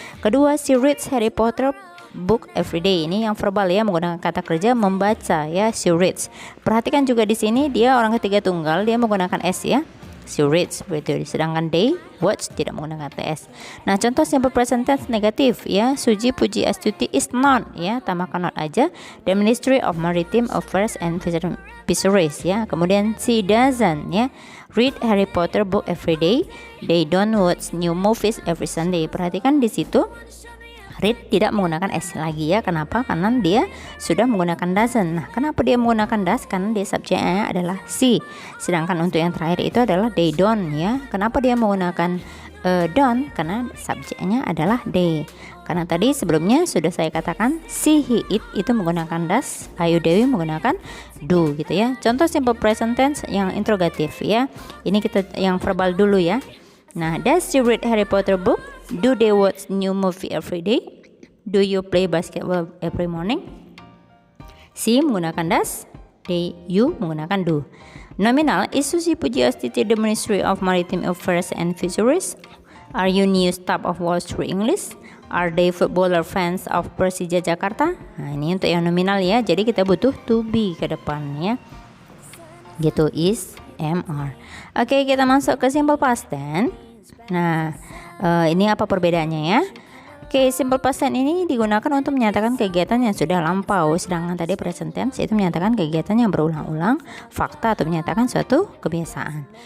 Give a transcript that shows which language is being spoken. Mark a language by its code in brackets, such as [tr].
[id] Kedua, [en] she reads Harry Potter book every day. [id] Ini yang verbal ya, menggunakan kata kerja membaca ya, [en] she reads. [id] Perhatikan juga di sini dia orang ketiga tunggal, dia menggunakan s ya. [en] She reads [id] begitu. Sedangkan [en] they watch [id] tidak menggunakan ts. Nah, contoh simple present tense negatif ya. Suji Pujiastuti [en] is not [id] ya, tambahkan not aja. [en] The Ministry of Maritime Affairs and Fisheries ya. [id] Kemudian [en] she doesn't ya read Harry Potter book every day. They don't watch new movies every Sunday. [id] Perhatikan di situ read tidak menggunakan s lagi ya. Kenapa? Karena dia sudah menggunakan doesn't. Nah, kenapa dia menggunakan does? Karena dia subjeknya adalah she. Sedangkan untuk yang terakhir itu adalah they don't ya. Kenapa dia menggunakan don't? Karena subjeknya adalah they. Karena tadi sebelumnya sudah saya katakan she, he, it itu menggunakan does, Ayu Dewi menggunakan do gitu ya. Contoh simple present tense yang interrogatif ya. Ini kita yang verbal dulu ya. [en] Nah, does she read Harry Potter book? Do they watch new movie every day? Do you play basketball every morning? She menggunakan does, they, you menggunakan do. Nominal, is Susi Pujiastuti the Ministry of Maritime Affairs and Fisheries? Are you new staff of Wall Street English? Are they footballer fans of Persija Jakarta? [id] Nah, ini untuk yang nominal ya. Jadi kita butuh to be ke depan ya. Gitu, is, am, are. Oke, kita masuk ke simple past tense. Nah, ini apa perbedaannya ya? Oke, simple past tense ini digunakan untuk menyatakan kegiatan yang sudah lampau, sedangkan tadi present tense itu menyatakan kegiatan yang berulang-ulang, fakta atau menyatakan suatu kebiasaan.